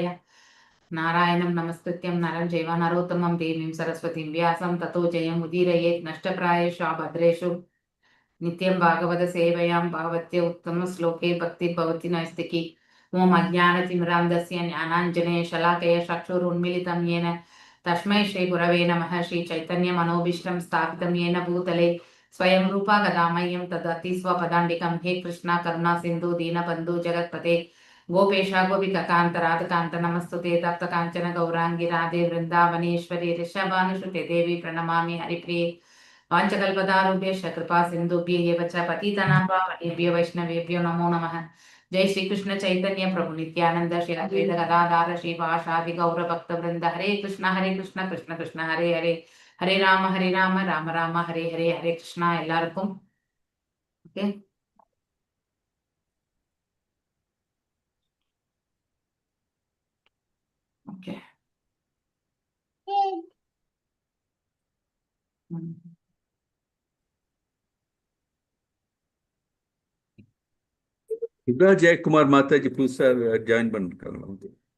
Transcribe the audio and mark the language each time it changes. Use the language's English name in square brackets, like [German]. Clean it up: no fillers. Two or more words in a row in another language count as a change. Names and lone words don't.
[Sanskrit] नारायणं नमस्कृत्य नरं चैव नरोत्तमम् देवीं सरस्वतीं व्यासं ततो जयम् उदीरयेत् नष्टप्रायेषु अभद्रेषु नित्यं भागवतसेवया भगवत्युत्तमश्लोके भक्तिर्भवति नैष्ठिकी. ॐ अज्ञानतिमिरान्धस्य ज्ञानाञ्जनशलाकया चक्षुरुन्मीलितं येन तस्मै श्री गुरवे नमः. श्री चैतन्य मनोभीष्टं स्थापितं येन भूतले स्वयं रूपा गदामह्यं तदति स्वपदान्तिकं. हे कृष्णा करुणा सिन्धु दीनबन्धु जगत्पते गोपेशा गोपिकान्त राधकान्त नमस्तुते. तप्त काञ्चन गौराङ्गी राधे वृन्दावनेश्वरी ऋषभानुसुते देवी प्रणमामि हरिप्रिये. वाञ्छकल्पतारुभ्यश्च कृपा सिन्धुभ्यः च पतितानां पावनेभ्यो वैष्णवेभ्यो नमो नमः. जय श्री कृष्ण चैतन्य प्रभु नित्यानंद श्री अद्वैत गदाधर श्रीवासादि गौर भक्त वृंद. हरे कृष्ण कृष्ण कृष्ण हरे हरे, हरे राम राम राम हरे हरे. हरे कृष्णा [Tamil] எல்லாருக்கும். [English] okay okay. [Tamil] சுதா ஜெயக்குமார் மாதாஜி புதுசா ஜாயின் பண்ணிருக்காங்க.